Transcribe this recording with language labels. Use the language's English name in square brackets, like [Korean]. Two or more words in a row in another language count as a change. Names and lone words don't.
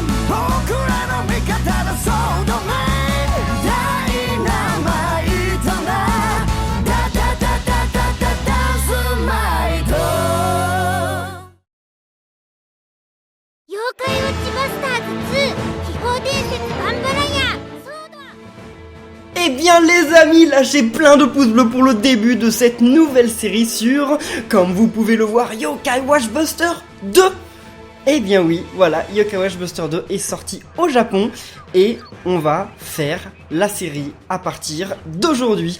[Japanese] 僕らの味方のソードマンダイナマイトなダダダダダダダンスマイト妖怪ウォッチバスターズ2秘宝伝説バンバラヤソード [French] Eh bien les amis, lâchez plein de pouces bleus pour le début de cette nouvelle série sur, comme vous pouvez le voir, Yokai Watch Buster 2. Eh bien oui, voilà, Yokai Watch Buster 2 est sorti au Japon et on va faire la série à partir d'aujourd'hui.